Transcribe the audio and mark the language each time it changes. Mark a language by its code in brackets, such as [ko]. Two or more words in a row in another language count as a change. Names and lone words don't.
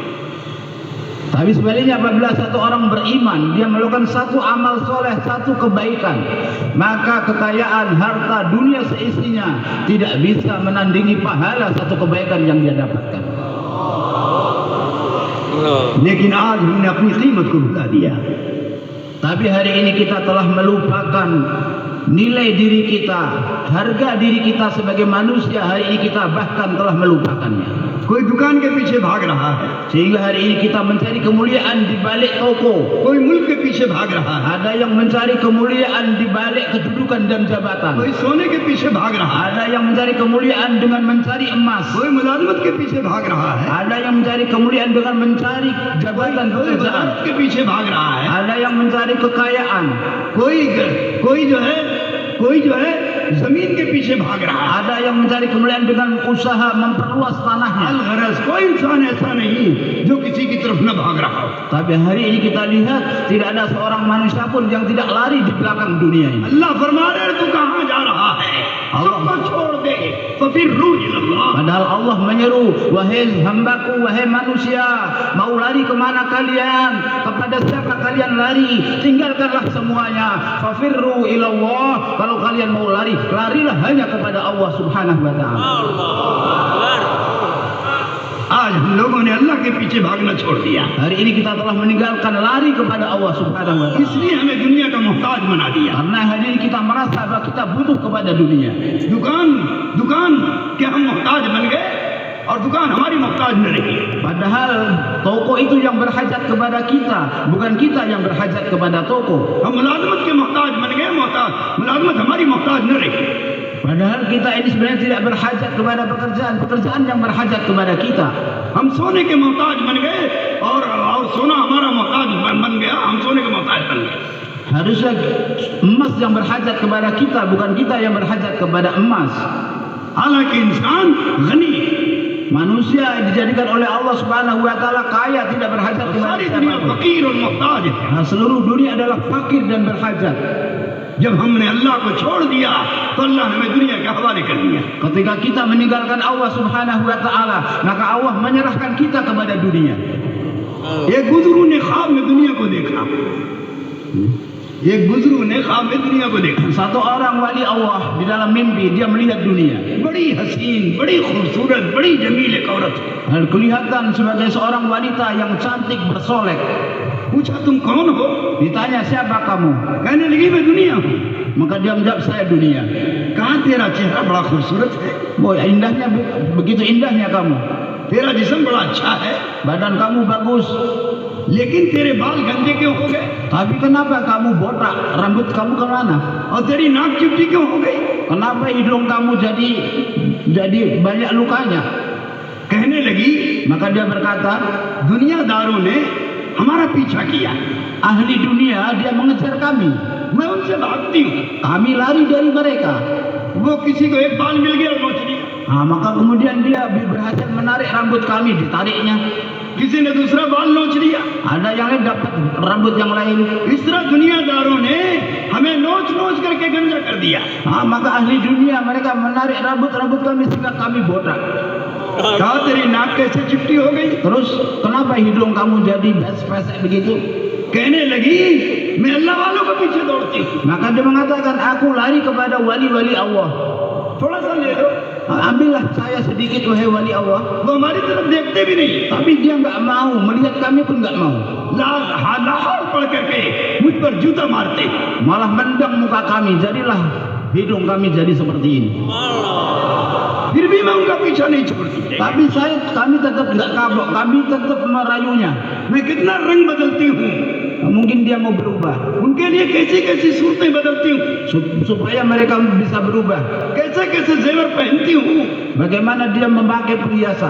[id] Tapi sebaliknya apabila satu orang beriman, dia melakukan satu amal soleh, satu kebaikan, maka kekayaan harta dunia seisinya tidak bisa menandingi pahala satu kebaikan yang dia dapatkan. [ur] لیکن آج ہم نے اپنی قیمت کو بھلا دیا. [id] Tapi hari ini kita telah melupakan nilai diri kita, harga diri kita sebagai manusia. Hari ini kita bahkan telah melupakannya. [ur] کوئی دکان کے پیچھے بھاگ رہا ہے, [id] Sehingga hari ini kita mencari kemuliaan di balik toko. [ur] کوئی ملک کے پیچھے بھاگ رہا ہے, [id] Ada yang mencari kemuliaan di balik kedudukan dan jabatan. [ur] کوئی سونے کے پیچھے بھاگ رہا ہے, [id] Ada yang mencari kemuliaan dengan mencari emas. [ur] کوئی ملازمت کے پیچھے بھاگ رہا ہے, [id] Ada yang mencari kemuliaan dengan mencari jabatan [ur] کوئی [id] pekerjaan. [ur] وزارت کے پیچھے بھاگ رہا ہے, [id] Ada yang mencari kekayaan. [ur] کوئی جو ہے کوئی جو ہے زمین کے پیچھے بھاگ رہا ہے. [id] Ada yang mencari kemuliaan dengan usaha memperluas tanahnya. [ur] الغرض کوئی انسان ایسا نہیں جو کسی کی طرف نہ بھاگ رہا ہو. [id] Tapi hari ini kita lihat tidak ada seorang manusia pun yang tidak lari di belakang dunia ini. [ur] اللہ فرما رہے ہیں تو کہاں جا رہا ہے، سب کو چھوڑ دے تو پھر [ar] روح إلا الله. [id] Padahal Allah menyeru, wahai hambaku, wahai manusia, mau lari kemana kalian? Kepada siapa kalian lari? Tinggalkanlah semuanya. [ar] ففروا إلى الله. [id] Kalau kalian mau lari, larilah hanya kepada Allah [ar] سبحانه وتعالى. [ur] آج ہم لوگوں نے اللہ کے پیچھے بھاگنا چھوڑ دیا, [id] Hari ini kita telah meninggalkan lari kepada Allah [ar] سبحانه وتعالى. [ur] اس لیے ہمیں دنیا کا محتاج بنا دیا. [id] Karena hari ini kita merasa bahwa kita butuh kepada dunia. [ur] دکان کے ہم محتاج بن گئے اور دکان ہماری محتاج نہ رہی. [id] Padahal toko itu yang berhajat kepada kita, bukan kita yang berhajat kepada toko. [ur] ہم ملازمت کے محتاج بن گئے، ملازمت ہماری محتاج نہ رہی. [id] Padahal kita ini sebenarnya tidak berhajat kepada pekerjaan yang berhajat kepada kita. [ur] ہم سونے کے محتاج بن گئے اور سونا ہمارا محتاج بن گیا، ہم سونے کے محتاج بن گئے. [id] Harusnya emas yang berhajat kepada kita, bukan kita yang berhajat kepada emas. [ur] حالانکہ انسان غنی, [id] Manusia dijadikan oleh Allah [ar] سبحانه وتعالى [id] kaya, tidak berhajat kepada [ur] ساری دنیا [id] siapapun. [ur] فقیر اور محتاج ہے. [id] Nah, seluruh dunia adalah fakir dan berhajat. [ur] جب ہم نے اللہ کو چھوڑ دیا تو اللہ نے ہمیں دنیا کے حوالے کر دیا. [id] Ketika kita meninggalkan Allah [ar] سبحانه وتعالى, [id] maka Allah menyerahkan kita kepada dunia. [ur] ایک بزرگ نے خواب میں دنیا کو دیکھا، ایک بزرگ نے خواب میں دنیا کو دیکھا. [id] Satu orang wali Allah di dalam mimpi dia melihat dunia. [ur] بڑی حسین، بڑی خوبصورت، بڑی جمیل ایک عورت ہے. [id] Dan kelihatan sebagai seorang wanita yang cantik bersolek. [ur] پوچھا تم کون ہو? [id] Ditanya siapa kamu? [ur] کہنے لگی میں دنیا ہوں. [id] Maka dia menjawab saya dunia. [ur] کہا تیرا چہرہ بڑا خوبصورت ہے, [id] Boy, indahnya begitu indahnya kamu. [ur] تیرا جسم بڑا اچھا ہے, [id] Badan kamu bagus. [ur] لیکن تیرے بال گندے کیوں ہو گئے? [id] Tapi kenapa kamu botak? Rambut kamu kemana? [ur] اور تیری ناک چپٹی کیوں ہو گئی? [id] Kenapa hidung kamu jadi banyak lukanya? [ur] کہنے لگی [id] Maka dia berkata, [ur] دنیاداروں نے ہمارا پیچھا کیا, [id] ahli dunia dia mengejar kami. [ur] میں ان سے بھاگتی ہوں. [id] Kami lari dari mereka. [ur] وہ کسی کو ایک بال مل گیا نوچ لیا, [id] Nah, maka kemudian dia berhasil menarik rambut kami, ditariknya. [ur] کسی نے دوسرا بال نوچ لیا. [id] Ada yang lain dapat rambut yang lain. [ur] اس طرح دنیاداروں نے ہمیں نوچ نوچ کرکے گنجا کر دیا. [id] Nah, maka ahli dunia mereka menarik rambut kami sehingga kami botak. [ur] کہا تیری ناک کیسے چپٹی ہو گئی? [id] Terus kenapa hidung kamu jadi pesek begitu? [ur] کہنے لگی میں اللہ والوں کے پیچھے دوڑتی ہوں. [id] Maka dia mengatakan, aku lari kepada wali-wali Allah. [ur] تھوڑا سا لے لو. [id] Ambillah saya sedikit wahai wali Allah. [ur] وہ ہماری طرف دیکھتے بھی نہیں, [id] Tapi dia nggak mau, melihat kami pun nggak mau. [ur] لاہور پڑھ کرکے مجھ پر جوتا مارتے. [id] Malah mendang muka kami, jadilah hidung kami jadi seperti ini. [ur] پھر بھی میں ان کا پیچھا نہیں چھوڑتی. [id] Tapi kami tetap nggak kapok, kami tetap merayunya. [ur] میں کتنا رنگ بدلتی ہوں, [id] Mungkin dia mau berubah, [ur] ان کے لیے کیسی کیسی صورتیں بدلتی ہوں, [id] supaya mereka bisa berubah. [ur] کیسے کیسے زیور پہنتی ہوں, [id] Bagaimana dia memakai perhiasan,